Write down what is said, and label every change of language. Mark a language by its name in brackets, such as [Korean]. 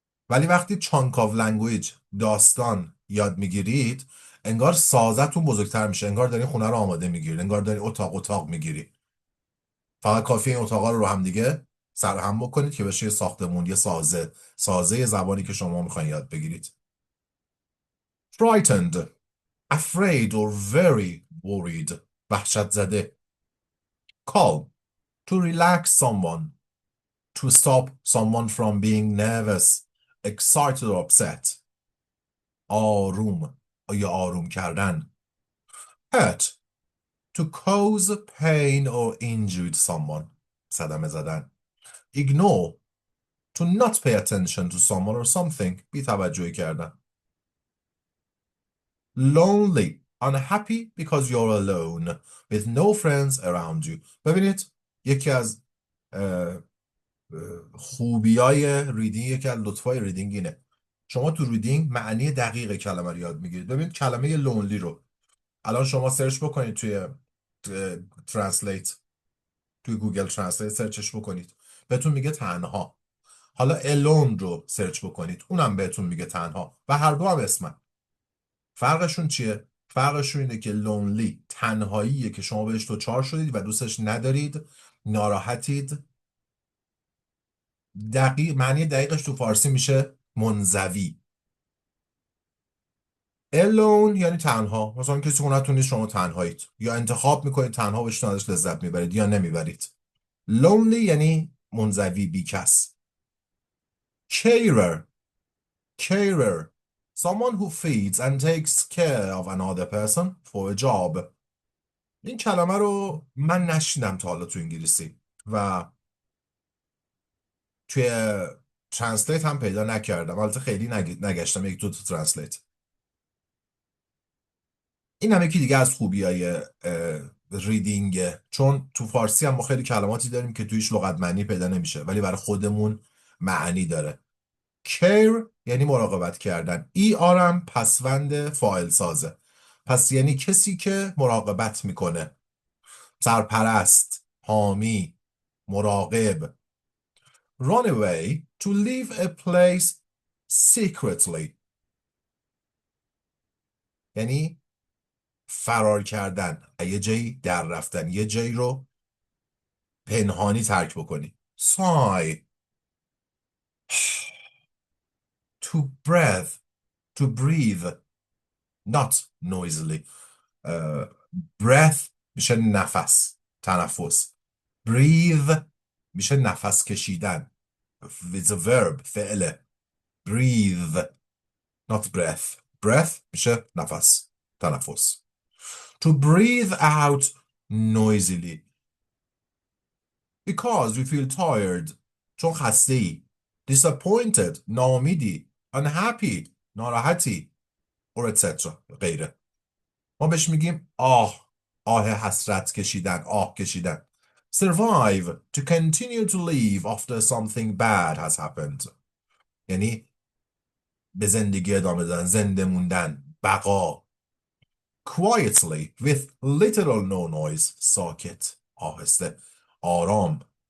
[Persian] ولی وقتی [English] chunk of language، [Persian] داستان یاد میگیرید، انگار سازتون بزرگتر میشه. انگار دارین خونه رو آماده میگیرید، انگار دارین اتاق میگیرید. فقط کافیه این اتاقا رو هم دیگه سرهم بکنید که بشه یه ساختمون، یه سازه زبانی که شما میخواین یاد بگیرید. [English] Frightened, afraid or very worried. [Persian] وحشت زده. [English] Calm, to relax someone, to stop someone from being nervous, excited or upset. [Persian] آروم یا آروم کردن. [English] Hurt, to cause pain or injure someone. [Persian] صدمه زدن. [English] Ignore, to not pay attention to someone or something. [Persian] بی توجهی کردن. [English] Lonely, unhappy because you're alone with no friends around you. [Persian] ببینید یکی از خوبیای ریدینگ، یکی از لطفای ریدینگ اینه. شما تو ریدینگ معنی دقیق کلمه رو یاد میگیرید. ببینید کلمه لونلی رو الان شما سرچ بکنید توی ترنسلیت، توی گوگل ترنسلیت سرچش بکنید، بهتون میگه تنها. حالا alone رو سرچ بکنید، اونم بهتون میگه تنها، و هر دو هم اسمن. فرقشون چیه؟ فرقشون اینه که lonely تنهاییه که شما بهش دچار شدید و دوستش ندارید، ناراحتید. معنی دقیقش تو فارسی میشه منزوی. alone یعنی تنها، مثلا کسی خونتون نیست، شما تنهایید، یا انتخاب میکنید تنها بشین ازش لذت میبرید یا نمیبرید. lonely یعنی منزوی، بیکس. [English] carer carer someone who feeds and takes care of another person for a job. [Persian] این کلمه رو من نشیدم تا حالا تو انگلیسی و توی ترنسلیت هم پیدا نکردم، البته خیلی نگشتم یک دو تا ترنسلیت. این هم یکی دیگه از خوبیای ریدینگه، چون تو فارسی هم ما خیلی کلماتی داریم که تویش لغت معنی پیدا نمیشه ولی برای خودمون معنی داره. care یعنی مراقبت کردن، ای آرم پسوند فاعل سازه، پس یعنی کسی که مراقبت میکنه، سرپرست، حامی، مراقب. [English] run away to leave a place secretly [Persian] یعنی فرار کردن، یه جایی در رفتن، یه جایی رو پنهانی ترک بکنی. [English] sigh to breathe not noisily. [Persian] breath میشه نفس، تنفس. breathe میشه نفس کشیدن. [English] it's a verb، [Persian] فعله. [English] breathe not breath [Persian] میشه نفس، تنفس. [English] to breathe out noisily because we feel tired [Persian] چون خسته ای. [English] disappointed [Persian] ناامیدی. [English] unhappy [Persian] ناراحتی [English] or etc. [Persian] غیره. ما بهش میگیم آه حسرت کشیدن، آه کشیدن. [English] survive to continue to live after something bad has happened [Persian] یعنی به زندگی ادامه دادن، زنده موندن، بقا. [English] quietly with little or no noise [Persian] ساکت، آهسته، آرام.